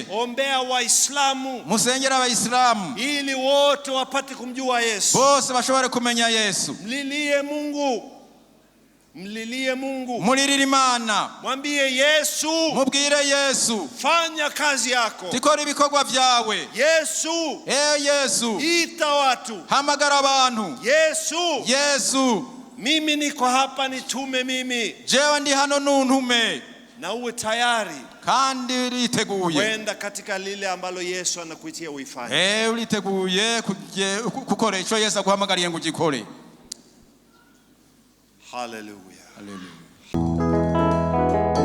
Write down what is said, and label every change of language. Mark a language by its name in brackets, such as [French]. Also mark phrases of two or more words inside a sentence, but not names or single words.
[Swahili] ombea Waislamu, [Rundi] musengere Abaislamu, [Swahili] ili wote wapate kumjua Yesu, [Rundi] bose bashobore kumenya Yesu. [Swahili] Mlilie Mungu, mlilie Mungu, [Rundi] mulirire Imana, [Swahili] mwambie Yesu, [Rundi] mubwire Yesu, [Swahili] fanya kazi yako, [Rundi] tikora ibikorwa vyawe. [Swahili] Yesu, Yesu, ita watu, [Rundi] hamagara abantu. Yesu, [Swahili] mimi niko hapa, nitume mimi, [Rundi] jewe ndi hano nuntume, [Swahili] na uwe tayari [Rundi] kandi uriteguye [Swahili] kwenda katika lile ambalo Yesu anakuitia uifanye. [Rundi] Uriteguye gukora ico Yesu aguhamagariye ngo ugikore. Hallelujah. Hallelujah.